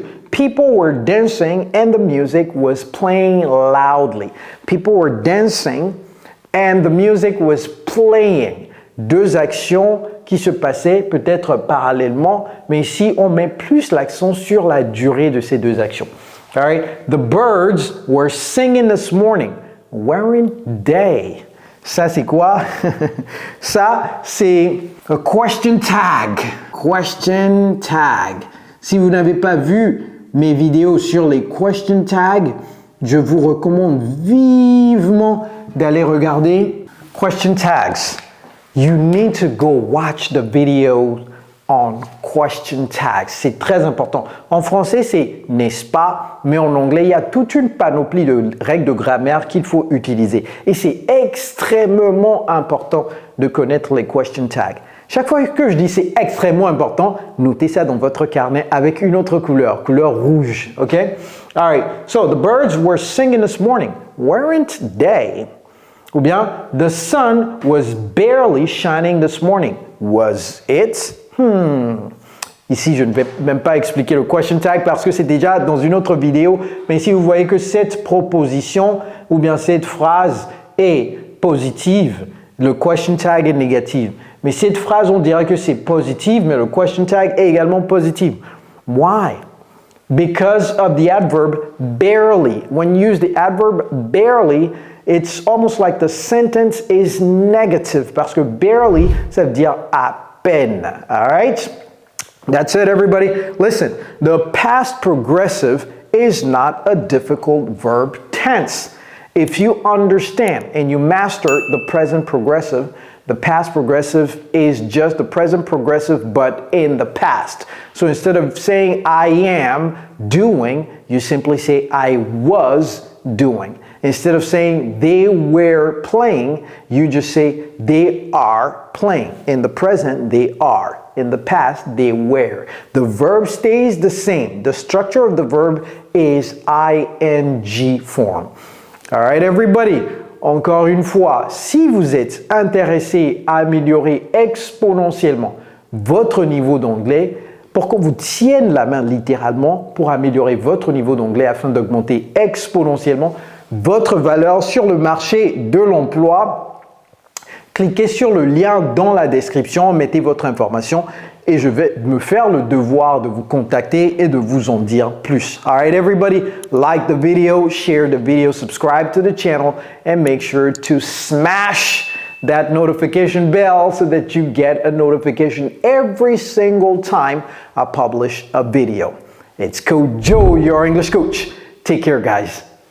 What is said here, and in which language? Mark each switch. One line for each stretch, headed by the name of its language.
English: People were dancing and the music was playing loudly. People were dancing and the music was playing.
French: Deux actions qui se passaient peut-être parallèlement, mais ici on met plus l'accent sur la durée de ces deux actions.
English: All right? The birds were singing this morning. Weren't they?
French: Ça, c'est quoi? Ça, c'est a question tag.
English: Question tag.
French: Si vous n'avez pas vu mes vidéos sur les question tags, je vous recommande vivement d'aller regarder question tags.
English: You need to go watch the video on question tags.
French: C'est très important. En français, c'est n'est-ce pas, mais en anglais, il y a toute une panoplie de règles de grammaire qu'il faut utiliser. Et c'est extrêmement important de connaître les question tags. Chaque fois que je dis c'est extrêmement important, notez ça dans votre carnet avec une autre couleur rouge, ok?
English: All right, so the birds were singing this morning. Weren't they? Ou bien, the sun was barely shining this morning. Was it?
French: Ici, je ne vais même pas expliquer le question tag parce que c'est déjà dans une autre vidéo. Mais ici, vous voyez que cette proposition ou bien cette phrase est positive. Le question tag est négatif. Mais Mais cette phrase, on dirait que c'est positif, mais le question tag est également positif.
English: Why? Because of the adverb barely. When you use the adverb barely, it's almost like the sentence is negative
French: parce que
English: barely,
French: ça veut dire à peine.
English: All right? That's it, everybody. Listen, the past progressive is not a difficult verb tense. If you understand and you master the present progressive, the past progressive is just the present progressive but in the past. So instead of saying I am doing, you simply say I was doing. Instead of saying they were playing, you just say they are playing. In the present, they are. In the past, they were. The verb stays the same. The structure of the verb is ing form. All right, everybody.
French: Encore une fois, si vous êtes intéressé à améliorer exponentiellement votre niveau d'anglais, pour qu'on vous tienne la main littéralement pour améliorer votre niveau d'anglais afin d'augmenter exponentiellement votre valeur sur le marché de l'emploi, cliquez sur le lien dans la description, mettez votre information et je vais me faire le devoir de vous contacter et de vous en dire plus.
English: All right, everybody, like the video, share the video, subscribe to the channel, and make sure to smash that notification bell so that you get a notification every single time I publish a video. It's Coach Joe, your English coach. Take care, guys.